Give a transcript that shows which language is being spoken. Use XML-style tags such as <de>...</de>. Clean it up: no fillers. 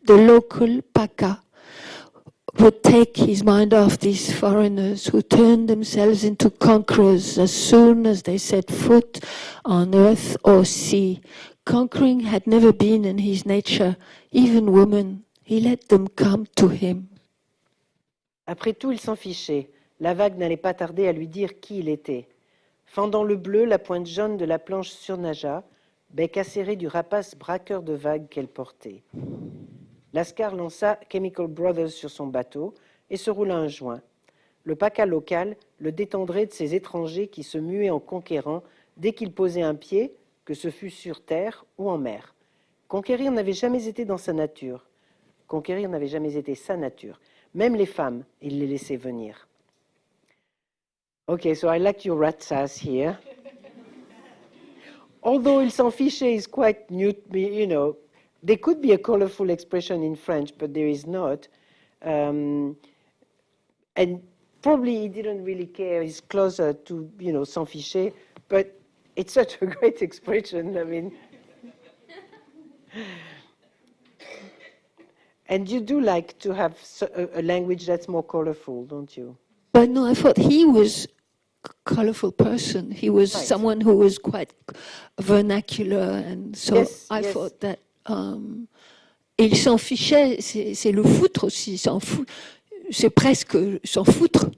<en>The local paca would take his mind off these foreigners who turned themselves into conquerors as soon as they set foot on earth or sea. Conquering had never been in his nature, even women. He let them come to him.</en> <fr>Après tout, il s'en fichait. La vague n'allait pas tarder à lui dire qui il était. Fendant le bleu, la pointe jaune de la planche surnagea, bec acéré du rapace braqueur de vagues qu'elle portait. Lascar lança Chemical Brothers sur son bateau et se roula un joint. Le paca local le détendrait de ces étrangers qui se muaient en conquérants dès qu'ils posaient un pied, que ce fût sur terre ou en mer. Conquérir n'avait jamais été dans sa nature. Conquérir n'avait jamais été sa nature. Même les femmes, il les laissait venir.</fr> <en>Okay, so I like your rat's ass here. Although</en> <fr>il s'en fichait</fr> <en>is quite new, you know, there could be a colorful expression in French, but there is not. And probably he didn't really care. He's closer to, you know,</en> <fr>s'en ficher,</fr> <en>but it's such a great expression. I mean, and you do like to have a language that's more colorful, don't you? But no, I thought he was a colorful person. He was someone who was quite vernacular, and so I thought that.</en> <fr>Et il s'en fichait, c'est le foutre aussi, s'en fout. C'est presque s'en foutre.</fr>